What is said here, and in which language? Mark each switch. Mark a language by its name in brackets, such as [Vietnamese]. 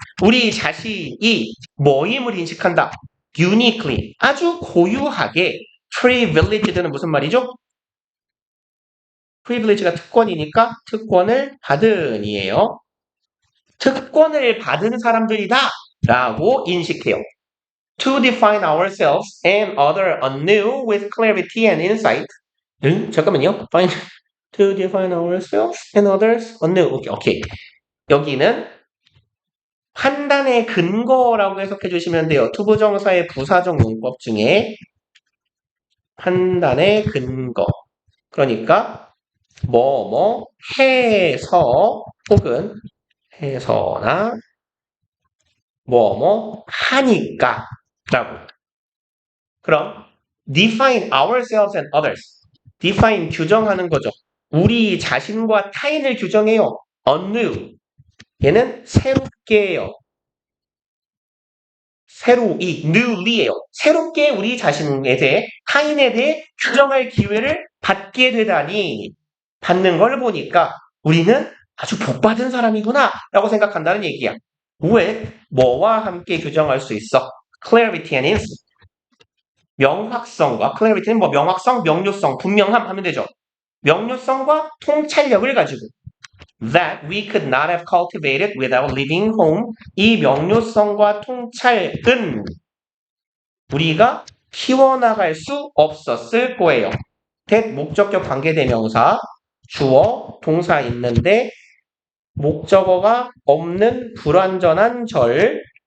[Korean] 우리 자신이 뭐임을 인식한다. uniquely, 아주 고유하게 privileged는 무슨 말이죠? privilege가 특권이니까 특권을 받은 이에요. 특권을 받은 사람들이다 라고 인식해요. [English] To define ourselves and other anew with clarity and insight. [Korean] 잠깐만요. [English] To define ourselves and others anew. [Korean] 오케이. 여기는 판단의 근거라고 해석해 주시면 돼요. 투부정사의 부사적 용법 중에 판단의 근거. 그러니까 뭐 해서 혹은 해서나 뭐 하니까 라고. 그럼 [English] define ourselves and others. [Korean] define 규정하는 거죠. 우리 자신과 타인을 규정해요. anew. 얘는 새롭게예요. [English] newly예요. [Korean] 새롭게 우리 자신에 대해 타인에 대해 규정할 기회를 받게 되다니 받는 걸 보니까 우리는 아주 복받은 사람이구나 라고 생각한다는 얘기야. 왜? 뭐와 함께 규정할 수 있어? [English] clarity and insight. [Korean] 명확성과 clarity는 뭐 명확성, 명료성, 분명함 하면 되죠. 명료성과 통찰력을 가지고 [English] that we could not have cultivated without leaving home. [Korean] 이 명료성과 통찰은 우리가 키워나갈 수 없었을 거예요. that 목적격 관계대명사, 주어, 동사 있는데 목적어가 없는 불완전한 절.